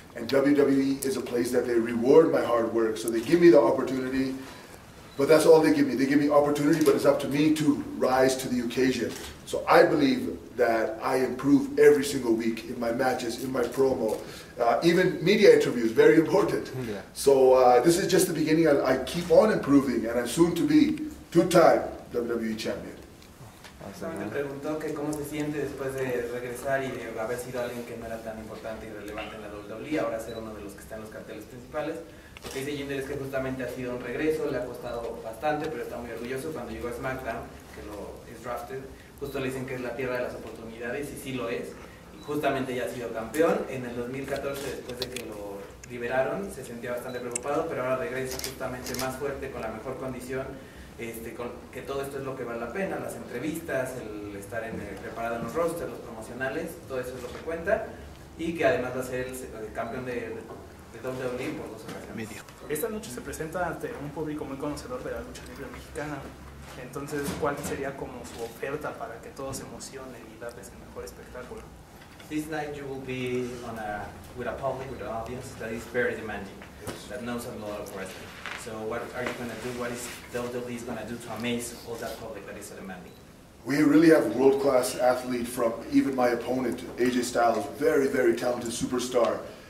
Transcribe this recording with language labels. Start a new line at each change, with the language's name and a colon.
English: And WWE is a place that they reward my hard work. So they give me the opportunity, but that's all they give me. They give me opportunity, but it's up to me to rise to the occasion. So I believe that I improve every single week in my matches, in my promo, even media interviews, very important. Yeah. So this is just the beginning. I keep on improving, and I'm soon to be two-time WWE champion.
Spanish: Me preguntó que cómo se siente después de regresar y de haber sido alguien que no era tan importante y relevante en la WWE, ahora ser uno de los que está en los carteles principales. Lo que dice Jinder es que justamente ha sido un regreso, le ha costado bastante, pero está muy orgulloso. Cuando llegó a SmackDown, que lo es drafted, justo le dicen que es la tierra de las oportunidades, y sí lo es. Y justamente ya ha sido campeón. En el 2014, después de que lo liberaron, se sentía bastante preocupado, pero ahora regresa justamente más fuerte, con la mejor condición. Que todo esto es lo que vale la pena, las entrevistas, el estar preparado en los rosters, los promocionales, todo eso es lo que cuenta, y que además va a ser el campeón de WWE por 2 ocasiones. Esta noche se presenta ante un público muy conocedor de la lucha libre mexicana, entonces ¿cuál sería como su oferta para que todos se emocionen y darles el mejor espectáculo?
English: This night you will be with a public, with an audience that is very demanding, that knows a lot of wrestling. So what are you going to do? What is WWE going to do to amaze all that public that is so demanding? We really have a world-class athlete from even my opponent, AJ Styles, very, very talented superstar.